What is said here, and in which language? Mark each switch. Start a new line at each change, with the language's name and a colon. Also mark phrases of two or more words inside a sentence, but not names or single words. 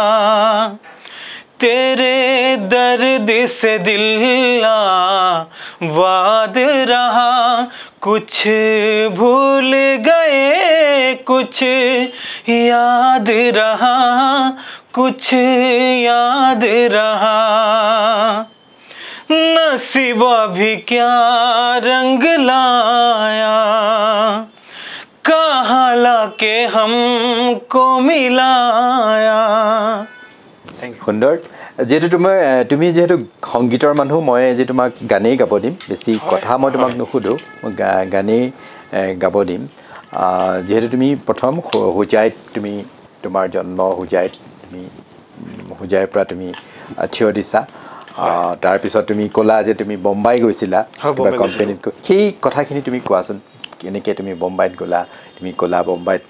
Hindi: तेरे दर्द से दिल वाद रहा कुछ भूल गए कुछ याद रहा कुछ याद रहा नसीबा भी क्या रंग लाया कहाँ लाके हमको मिलाया
Assamese: সুন্দৰ যেহেতু তুমি যেহেতু সংগীতৰ মানুহ মই যে তোমাক গানেই গাব দিম বেছি কথা মই তোমাক নুসুধো মই গানেই গাব দিম যেহেতু তুমি প্ৰথম হুজাইত তুমি তোমাৰ জন্ম হুজাইত তুমি হুজাইৰ পৰা তুমি থিয় দিছা তাৰপিছত তুমি ক'লা যে তুমি বম্বাই গৈছিলা কোম্পানীত সেই কথাখিনি তুমি কোৱাচোন কেনেকৈ তুমি বম্বাইত গ'লা তুমি ক'লা বম্বাইত